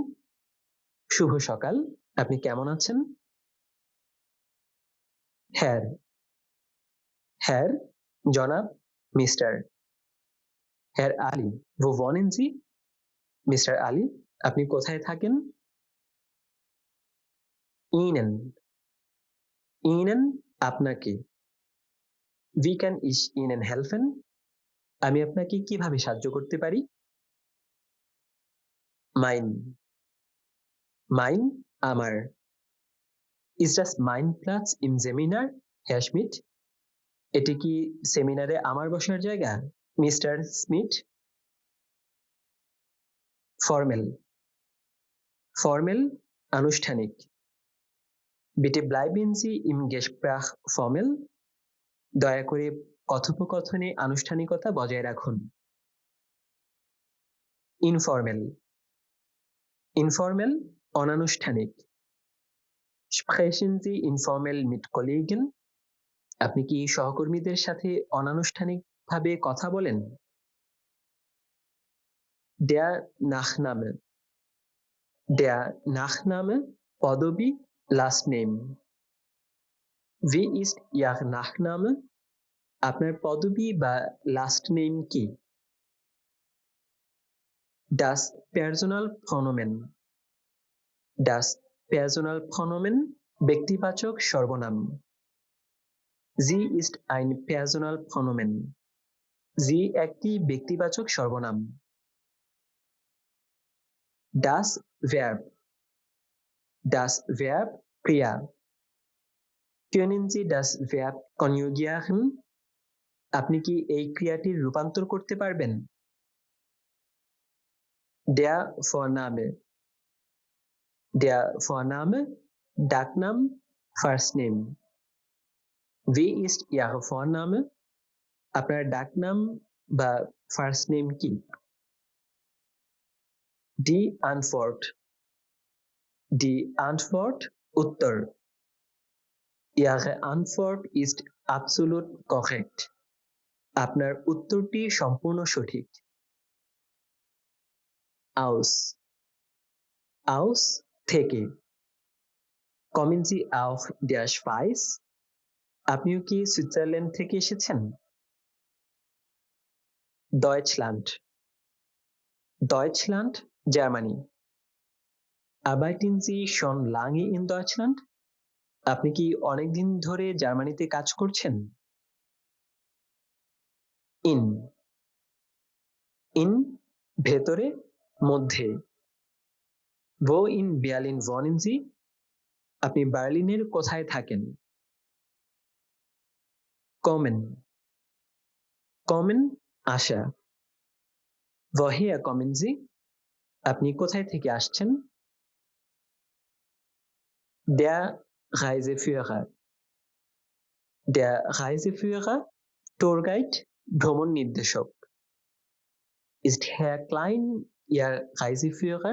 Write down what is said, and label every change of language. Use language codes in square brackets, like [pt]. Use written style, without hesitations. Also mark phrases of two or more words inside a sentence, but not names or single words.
[bn] শুভ সকাল, আপনি কেমন আছেন? [de] Herr Herr [bn] জনাব, মিস্টার। [de] Herr Ali wo wohnen Sie? [bn] মিস্টার আলী, আপনি কোথায় থাকেন? [de] Ihnen Ihnen আপনাকে। Wie kann ich Ihnen helfen? [bn] আমি আপনাকে কিভাবে সাহায্য করতে পারি? [de] Mein Mein আমার। Ist das mein Platz im Seminar, Herr Schmidt? [bn] এটি কি সেমিনারে আমার বসার জায়গা, মিস্টার স্মিথ? [de] Formal Formal আনুষ্ঠানিক। Bitte bleiben Sie im Gespräch formal. [bn] দয়া করে কথোপকথনে আনুষ্ঠানিকতা বজায় রাখুন। [de] Informal Informal অনানুষ্ঠানিক। Sprechen Sie informell mit Kollegen? [bn] আপনি কি সহকর্মীদের সাথে অনানুষ্ঠানিকভাবে কথা বলেন? [de] Der Nachname Der Nachname পদবী, [en] last name. [de] Wie ist Ihr Nachname? [bn] আপনার পদবী বা [en] last name [bn] কি? [de] Das Personalpronomen Das Personalpronomen [bn] ব্যক্তিবাচক সর্বনাম। [de] Sie ist ein Personalpronomen. [bn] Sie একটি ব্যক্তিবাচক সর্বনাম। [de] Das Verb ক্রিয়া। Können Sie das Verb konjugieren? [bn] আপনি কি এই ক্রিয়াটির রূপান্তর করতে পারবেন? [de] Der Vorname ডাকনাম, [en] first name. [de] Wie ist Ihr Vorname? [bn] আপনার ডাকনাম বা [en] first name [bn] কি? [de] Die Antwort উত্তর। Ihre Antwort ist absolut korrekt. [bn] আপনার উত্তরটি সম্পূর্ণ সঠিক। [de] Aus থেকে। Kommen Sie aus der Schweiz? [bn] আপনিও কি সুইজারল্যান্ড থেকে এসেছেন? Deutschland জার্মানি। [de] Arbeiten Sie schon lange in Deutschland? [bn] আপনি কি অনেকদিন ধরে জার্মানিতে কাজ করছেন? [de] In in [bn] ভেতরে, মধ্যে। [de] Wo in Berlin wohnen Sie? [bn] আপনি বার্লিনের কোথায় থাকেন? [de] Kommen kommen আসা। Woher kommen Sie? [bn] আপনি কোথায় থেকে আসছেন? [de] Der Reiseführer der Reiseführer [en] tour guide [bn] ভ্রমণ নির্দেশক। [de] Ist Herr Klein Ihr Reiseführer?